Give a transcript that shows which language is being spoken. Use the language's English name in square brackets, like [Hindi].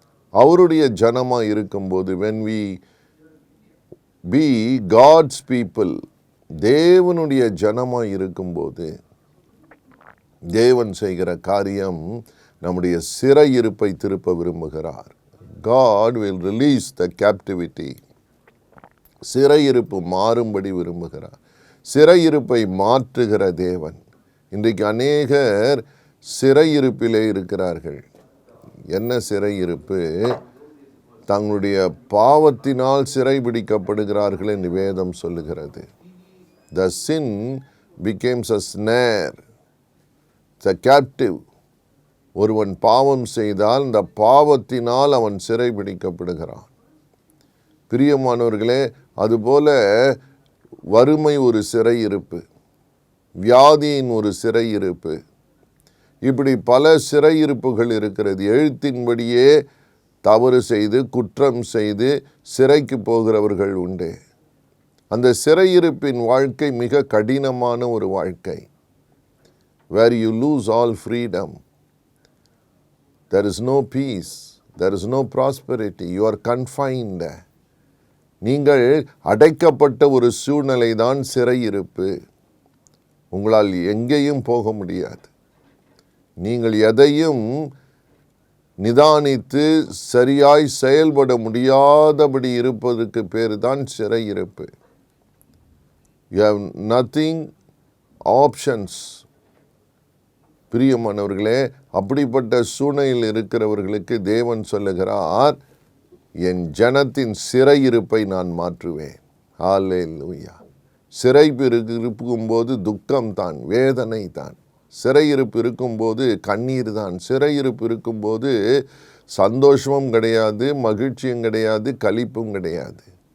[Tamil] அவருடைய ஜனமாக இருக்கும்போது, [English] when we be God's people, [Tamil] தேவனுடைய ஜனமாக இருக்கும்போது தேவன் செய்கிற காரியம் நம்முடைய சிறையிருப்பை திருப்ப விரும்புகிறார். [English] God will release the captivity. [Tamil] சிறையிருப்பு மாறும்படி விரும்புகிறார். சிறையிருப்பை மாற்றுகிற தேவன். இன்றைக்கு அநேகர் சிறையிருப்பிலே இருக்கிறார்கள். என்ன சிறையிருப்பு? தங்களுடைய பாவத்தினால் சிறைபிடிக்கப்படுகிறார்கள் என்று வேதம் சொல்லுகிறது. [English] The sin becomes a snare, the captive. [Tamil] ஒருவன் பாவம் செய்தால் இந்த பாவத்தினால் அவன் சிறைபிடிக்கப்படுகிறான். பிரியமானவர்களே, அதுபோல வறுமை ஒரு சிறையிருப்பு, வியாதியின் ஒரு சிறையிருப்பு, இப்படி பல சிறையிருப்புகள் இருக்கிறது. எழுத்தின்படியே தவறு செய்து குற்றம் செய்து சிறைக்கு போகிறவர்கள் உண்டு. அந்த சிறையிருப்பின் வாழ்க்கை மிக கடினமான ஒரு வாழ்க்கை. [English] where you lose all freedom, there is no peace, there is no prosperity, you are confined. [Tamil] நீங்கள் அடைக்கப்பட்ட ஒரு சூழ்நிலை தான் சிறையிருப்பு. உங்களால் எங்கேயும் போக முடியாது. நீங்கள் எதையும் நிதானித்து சரியாய் செயல்பட முடியாதபடி இருப்பதற்கு பேர் தான் சிறையிருப்பு. [English] You have nothing options. [Tamil] பிரியமானவர்களே, அப்படிப்பட்ட சூழ்நிலையில் இருக்கிறவர்களுக்கு தேவன் சொல்லுகிறார், என் ஜனத்தின் சிறையிருப்பை நான் மாற்றுவேன். ஹல்லேலூயா. சிறையிருப்பு இருக்கும்போது துக்கம் தான், வேதனை தான். சிறையிருப்பு இருக்கும்போது கண்ணீர் தான். சிறையிருப்பு இருக்கும்போது சந்தோஷமும் கிடையாது, மகிழ்ச்சியும் கிடையாது, களிப்பும் கிடையாது.